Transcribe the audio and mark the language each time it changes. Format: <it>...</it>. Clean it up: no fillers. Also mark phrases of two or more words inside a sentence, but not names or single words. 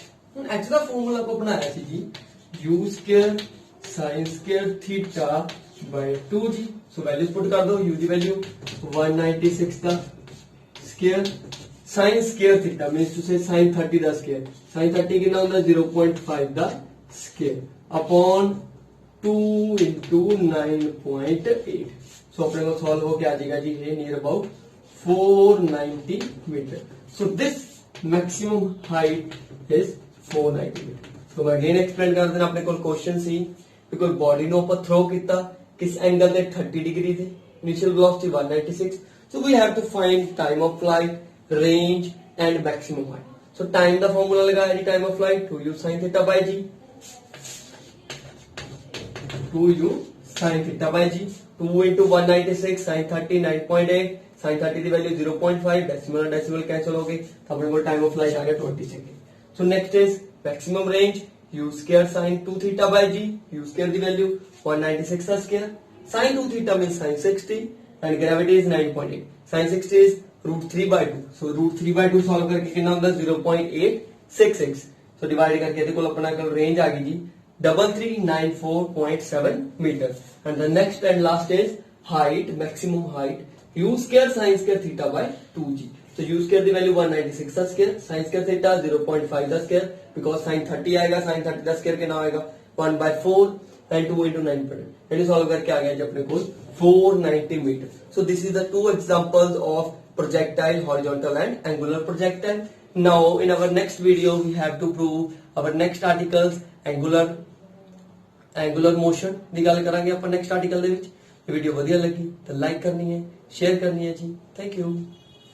<en>h</en> <pa>ਦਾ ਫਾਰਮੂਲਾ ਆਪਾਂ ਬਣਾਇਆ ਸੀ ਜੀ</pa> <en>u square sin square theta by 2g so</en> <hi>वैल्यूज पुट कर दो</hi> <en>u</en> <pa>ਦੀ ਵੈਲਿਊ</pa> <en>196 ਦਾ square sin square theta means to say sin 30 ਦਾ square sin 30</en> <pa>ਕਿੰਨਾ ਹੁੰਦਾ</pa> <en>0.5 ਦਾ square upon 2 into 9.8 so</en> <pa>ਆਪਣੇ ਕੋਲ ਸੋਲਵ ਹੋ ਕੇ ਆ ਜਾਏਗਾ ਜੀ ਇਹ</pa> <en>near about</en> <pa>490</pa> <en>meter so this maximum height is 490 meter so</en> <pa>मैं</pa> <en>again explain</en> <pa>ਕਰ ਦੇਣਾ ਆਪਣੇ ਕੋਲ ਕੁਐਸਚਨ ਸੀ ਕਿ ਕੋਈ ਬਾਡੀ ਨੂੰ ਆਪਾਂ ਥਰੋ ਕੀਤਾ ਕਿਸ ਐਂਗਲ ਤੇ 30 डिग्री ਤੇ initial velocity 196</pa> <en>so we have to find time of flight range and maximum height so time</en> <pa>ਦਾ ਫਾਰਮੂਲਾ ਲਗਾਇਆ ਜੀ</pa> <en>time of flight 2u sin theta by g 2u sin theta by g 2 into 196 sin 30 9.8 sin 30</en> <pa>ਦੀ ਵੈਲਿਊ</pa> <en>0.5 decimal cancel</en> <pa>ਹੋ ਗਈ ਤਾਂ ਆਪਣੇ ਕੋਲ</pa> <en>time of flight</en> <pa>ਆ ਗਿਆ 20 ਸੈਕਿੰਡ</pa> <en>so next is maximum range u square sin 2 theta by g u square</en> <pa>ਦੀ ਵੈਲਿਊ</pa> <en>196 ਦਾ square sin 2 theta means sin 60 and gravity is 9.8 sin 60 is √3/2 so √3/2</en> <hi>सॉल्व करके कितना होता है</hi> <en>0.866 so</en> <hi>डिवाइड करके</hi> <pa>ਇਹਦੇ ਕੋਲ ਆਪਣਾ ਕੋਲ ਰੇਂਜ ਆ ਗਈ ਜੀ</pa> <en>3394.7 मीटर and the next and last is height maximum height u square sin square theta by 2g so u square</en> <pa>ਦੀ ਵੈਲਿਊ</pa> <en>196 ਦਾ square sin square theta 0.5 ਦਾ square because sin 30 ਆਏਗਾ sin 30 ਦਾ square</en> <pa>ਕਿੰਨਾ ਆਏਗਾ</pa> <en>1/4 and 2 into 9.8</en> <pa>ਇਹਨੂੰ ਸੋਲਵ ਕਰਕੇ ਆ ਗਿਆ ਜੀ ਆਪਣੇ ਕੋਲ</pa> <en>490 meter so this is the two examples of projectile horizontal and angular projectile now in our next video we have to prove our next articles angular motion</en> <pa>ਦੀ ਗੱਲ ਕਰਾਂਗੇ ਆਪਾਂ</pa> <en>next article</en> <pa>ਦੇ ਵਿੱਚ ਇਹ ਵੀਡੀਓ ਵਧੀਆ ਲੱਗੀ ਤਾਂ ਲਾਈਕ ਕਰਨੀ ਹੈ ਸ਼ੇਅਰ ਕਰਨੀ ਹੈ ਜੀ</pa> <en>thank you</en>